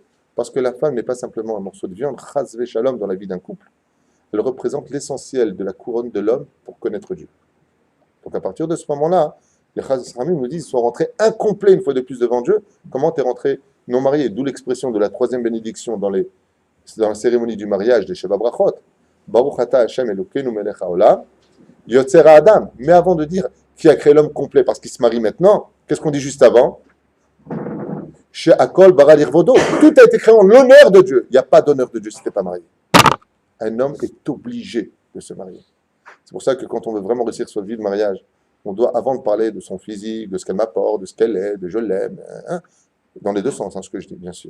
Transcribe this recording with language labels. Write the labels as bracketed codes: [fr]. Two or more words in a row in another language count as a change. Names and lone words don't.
[fr] Parce que la femme n'est pas simplement un morceau de viande, [he] חס ושלום, [fr] dans la vie d'un couple. Elle représente l'essentiel de la couronne de l'homme pour connaître Dieu. Donc à partir de ce moment-là, les Chazal Ramim nous disent qu'ils sont rentrés incomplets une fois de plus devant Dieu. Comment tu es rentré non marié? D'où l'expression de la troisième bénédiction dans la cérémonie du mariage des [he] שבע ברכות. ברוך אתה השם אלוקינו מלך העולם, יוצר האדם. [fr] Mais avant de dire qui a créé l'homme complet parce qu'il se marie maintenant, qu'est-ce qu'on dit juste avant? [he] שהכל ברא לכבודו. [fr] Tout a été créé en l'honneur de Dieu. Il n'y a pas d'honneur de Dieu si tu n'es pas marié. Un homme est obligé de se marier. C'est pour ça que quand on veut vraiment réussir sur vie de mariage, on doit, avant de parler de son physique, de ce qu'elle m'apporte, de ce qu'elle est, de je l'aime, dans les deux sens, ce que je dis, bien sûr.